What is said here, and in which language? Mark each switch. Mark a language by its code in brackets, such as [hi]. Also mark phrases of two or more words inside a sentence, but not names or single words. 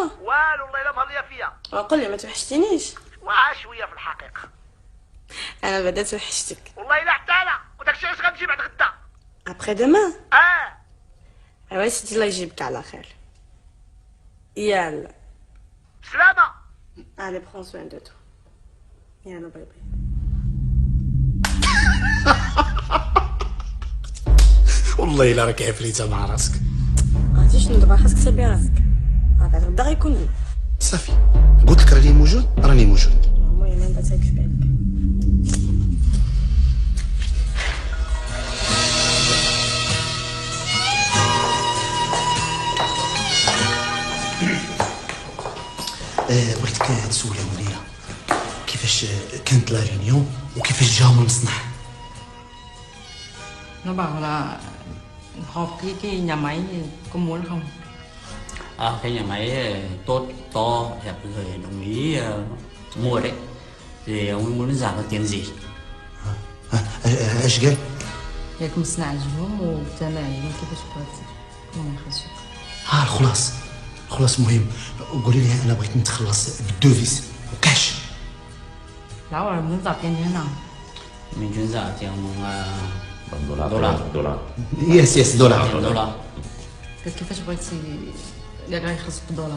[ar] والو والله الا مهليه فيا. وقول لي ما توحشتنيش. واه شويه في الحقيقه. انا بعدا توحشتك. والله الا حتى انا، وداكشي علاش غنمشي بعد غدا. ابخي دومان. اه. ايوا سيدي الله يجيبك على خير. يلا. سلامه. [fr] Allez, prends soin de toi. [en] يلا bye bye. [ar] والله الا راك عفريته مع راسك. عرفتي شنو دابا خاصك تسابي راسك. بعد غدا غيكون صافي قلت لك راني موجود، راني موجود. المهم انت تاكل في بالك. بغيتك تسولي منيره كيفاش كانت [fr] la réunion [ar] وكيفاش جاو من المصنع. [vi] Nó bảo là họp cái nhà máy có muốn không? Cái nhà máy tốt, to, đẹp rồi đồng ý mua đấy. Thì ông ấy muốn giảm được tiền gì? [ar] اش قال؟ ياك مصنع عجبهم وتابع عليهم كيفاش بغات ما يخرجوا. خلاص خلاص مهم. قولي لي انا بغيت نتخلص بالدوفيس وكاش. [vi] Lão là muốn giảm tiền như thế nào? Mình chuyên giả tiền [ar] دولار يس دولار قالت كيفاش بغيتي كاع غيخلص بالدولار؟